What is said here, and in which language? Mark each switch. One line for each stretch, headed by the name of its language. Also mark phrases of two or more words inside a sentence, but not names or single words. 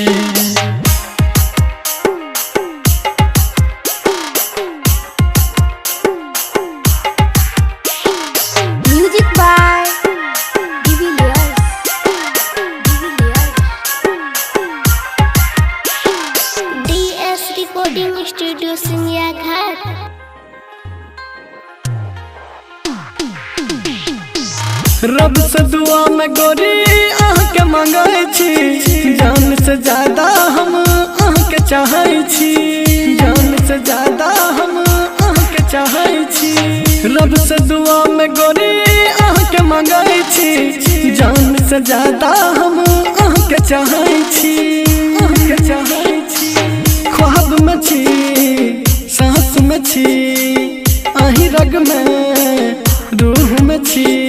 English: Music by DS Recording Studio Singiya Ghat.
Maithili: रब से दुआ में गोरी अहाँ के मांगे छी, जान से ज्यादा हम अहाँ के चाहे छी, जान से ज्यादा हम अहाँ के चाहे छी। रब से दुआ में गोरी अहाँ के मांगे छी, जान से ज्यादा हम अहाँ के चाहे छी, अहाँ के चाहे छी। ख्वाब में छी सांस में छी, अहीं रग में रूह में छी।